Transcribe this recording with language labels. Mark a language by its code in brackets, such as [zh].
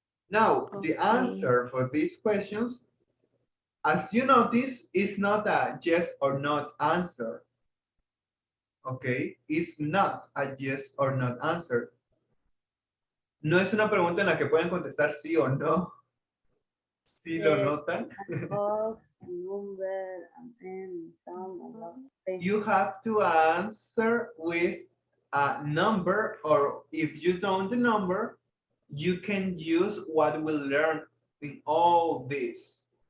[en] Now, the Okay. answer for these questions, as you notice, is not a yes or not answer. Okay, it's not a yes or not answer. [es] No es una pregunta en la que pueden contestar sí o no. ¿Sí lo [en] Yes. [es] notan? [en] Of, number, and some, and lot of things. You have to answer with a number, or if you don't the number, you can use what we learned in all this.